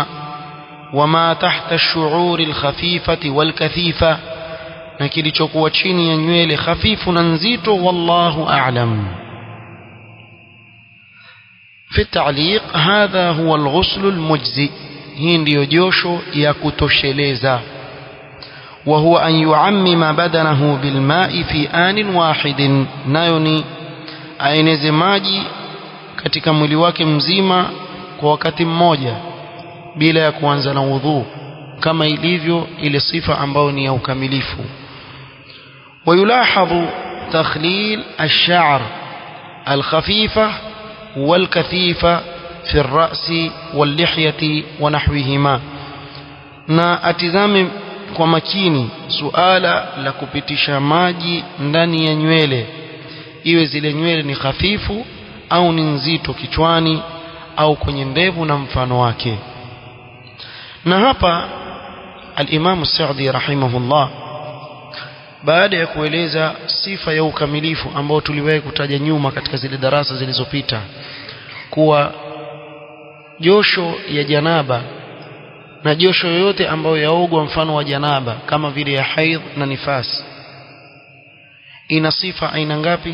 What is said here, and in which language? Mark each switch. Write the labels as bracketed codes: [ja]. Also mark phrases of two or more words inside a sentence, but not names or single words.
[ar] وما تحت الشعور الخفيفة والكثيفة, [sw] na kilichokuwa chini ya nywele hafifu na nzito. [ar] والله أعلم. في تعليق، هذا هو الغسل المجزئ, [sw] hii ndiyo josho ya kutosheleza. [ar] وهو أن يعمم بدنه بالماء في آن واحد, [sw] nayo ni aeneze maji katika mwili wake mzima kwa wakati mmoja bila ya kuanza na udhu, kama ilivyo ile sifa ambayo ni ya ukamilifu. [ar] ويلاحظ تخليل الشعر الخفيفة والكثيفة في الرأس واللحية ونحوهما, [sw] na atizame kwa makini suala la kupitisha maji ndani ya nywele, iwe zile nywele ni hafifu au ni nzito kichwani au kwenye ndevu na mfano wake. Na hapa al-Imam As-Sa'di rahimahullah, baada ya kueleza sifa ya ukamilifu ambao tuliwahi kutaja nyuma katika zile darasa zilizopita, kuwa josho ya janaba na josho yoyote ambayo yaogwa mfano wa janaba kama vile ya haidh na nifas ina sifa aina ngapi?